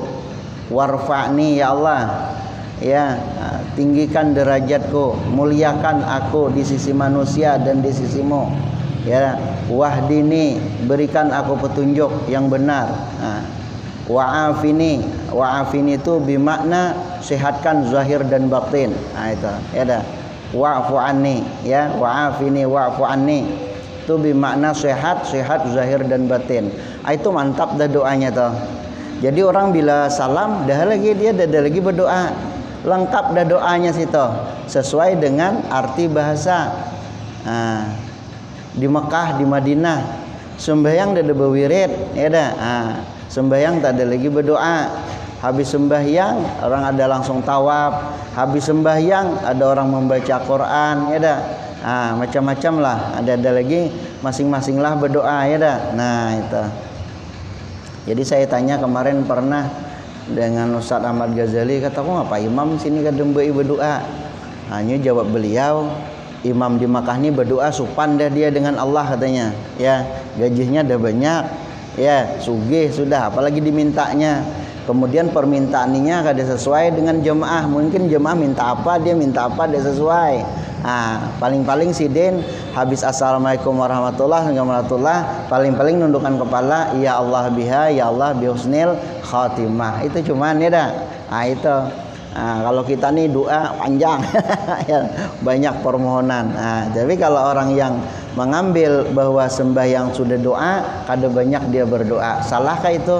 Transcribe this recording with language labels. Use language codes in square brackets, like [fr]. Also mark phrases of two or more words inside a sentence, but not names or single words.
[id] Warfa'ni, ya Allah, ya tinggikan derajatku, muliakan aku di sisi manusia dan di sisimu. Ya, wahdini, berikan aku petunjuk yang benar. Wa'afini, wa'afini itu bermakna sehatkan zahir dan batin. Itu ya dah. [ar] واعف عني, [id] ya [ar] وعافني واعف عني [id] itu bermakna sehat zahir dan batin. Itu mantap dah doanya toh. Jadi orang bila salam dah lagi dia dah lagi berdoa. Lengkap dah doanya situ sesuai dengan arti bahasa. Di Mekah, di Madinah sembahyang dah ada berwirid, ya dah. Sembahyang tak ada lagi berdoa. Habis sembahyang orang ada langsung tawaf. Habis sembahyang ada orang membaca Quran, ya dah. Macam-macam lah. Ada lagi masing-masing lah berdoa, ya dah. Nah itu. Jadi saya tanya kemarin pernah dengan Ustaz Ahmad Ghazali, kata aku ngapa imam sini kadang berdoa. Hanya jawab beliau, imam di Makkah ini berdoa supan dah dia dengan Allah katanya. Ya gajinya dah banyak. [bjn] Ya sugih sudah, apalagi dimintanya. Kemudian permintaannya kada sesuai dengan jemaah. [id] Mungkin jemaah minta apa, dia minta apa, dia sesuai. [bjn] Paling-paling sidin habis [ar] السلام عليكم ورحمة الله وبركاته, [bjn] paling-paling nundukkan kepala, [ar] يا الله بها، يا الله بحسن الخاتمة. [id] Itu cuman ya dah. Itu. Kalau kita nih doa panjang, banyak permohonan. [bjn] Tapi kalau orang yang mengambil bahwa sembahyang sudah doa, kada banyak dia berdoa. [id] Salahkah itu?